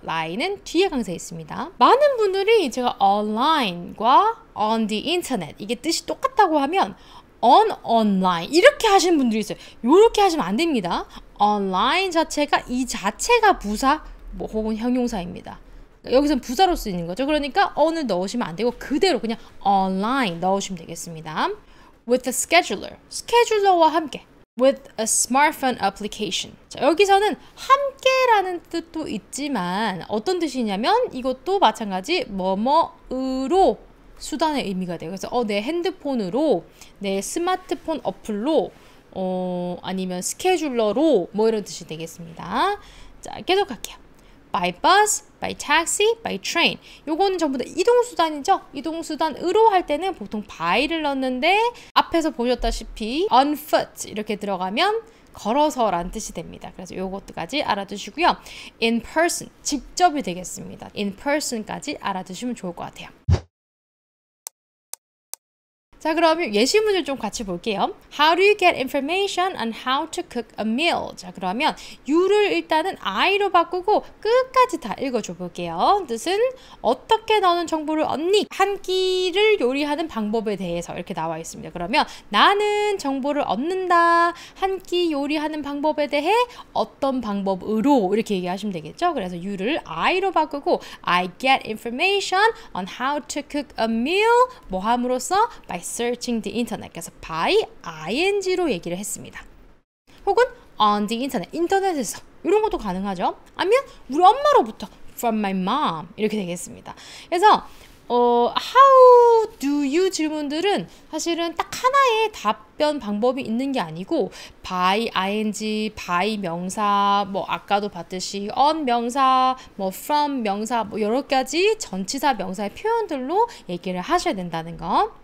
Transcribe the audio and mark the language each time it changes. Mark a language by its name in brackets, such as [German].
[Korean] line은 뒤에 강세에 있습니다. 많은 분들이 제가 online과 on the internet 이게 뜻이 똑같다고 하면 [English] on online [Korean] 이렇게 하시는 분들이 있어요. 이렇게 하시면 안 됩니다. online 자체가 이 자체가 부사 혹은 형용사입니다. 여기서는 부사로 쓰이는 거죠. 그러니까 on을 넣으시면 안 되고 그대로 그냥 online 넣으시면 되겠습니다. [English] With a scheduler, [Korean] 스케줄러와 함께 [English] with a smartphone application. [Korean] 자, 여기서는 함께라는 뜻도 있지만 어떤 뜻이냐면 이것도 마찬가지 뭐뭐으로 수단의 의미가 돼요. 그래서 내 핸드폰으로, 내 스마트폰 어플로, 아니면 스케줄러로 뭐 이런 뜻이 되겠습니다. 자, 계속할게요. [English] by bus, by taxi, by train. [Korean] 요거는 전부 다 이동수단이죠. 이동수단으로 할 때는 보통 by를 넣는데 앞에서 보셨다시피 on foot 이렇게 들어가면 걸어서라는 뜻이 됩니다. 그래서 요것까지 알아두시고요. [English] in person, [Korean] 직접이 되겠습니다. [English] in person [Korean] 까지 알아두시면 좋을 것 같아요. 자, 그러면 예시 문제를 좀 같이 볼게요. [English] How do you get information on how to cook a meal? [Korean] 자, 그러면 you를 일단은 I로 바꾸고 끝까지 다 읽어줘 볼게요. 뜻은 어떻게 너는 정보를 얻니? 한 끼를 요리하는 방법에 대해서 이렇게 나와 있습니다. 그러면 나는 정보를 얻는다. 한 끼 요리하는 방법에 대해 어떤 방법으로 이렇게 얘기하시면 되겠죠. 그래서 you를 I로 바꾸고 [English] I get information on how to cook a meal [Korean] 뭐 함으로써 [English] by searching the internet. [Korean] 그래서 by ing로 얘기를 했습니다. 혹은 [English] on the internet, [Korean] 인터넷에서 이런 것도 가능하죠. 아니면 우리 엄마로부터 [English] from my mom [Korean] 이렇게 되겠습니다. 그래서 how do you 질문들은 사실은 딱 하나의 답변 방법이 있는 게 아니고 by ing, by 명사, 뭐 아까도 봤듯이 on 명사, 뭐 from 명사, 뭐 여러 가지 전치사 명사의 표현들로 얘기를 하셔야 된다는 거.